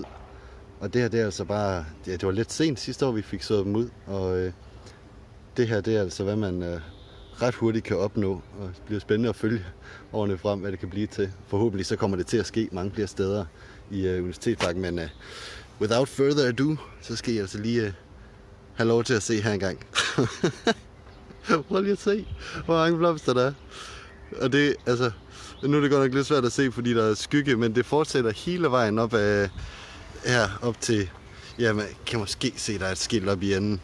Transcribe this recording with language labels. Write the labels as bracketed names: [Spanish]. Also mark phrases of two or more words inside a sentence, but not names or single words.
[Danish] Og det her, det er altså bare, ja, det var lidt sent sidste år, vi fik sået dem ud. Og det her, det er altså, hvad man ret hurtigt kan opnå. Og det bliver spændende at følge årene frem, hvad det kan blive til. Forhåbentlig så kommer det til at ske mange flere steder i Universitetsparken. Men [English] without further ado, [Danish] så skal jeg altså lige have lov til at se her engang. Prøv lige at se, hvor mange blomster der er. Og det, altså, nu er det godt nok lidt svært at se, fordi der er skygge, men det fortsætter hele vejen op af her op til, ja, man kan måske se, der er et skilt op i enden.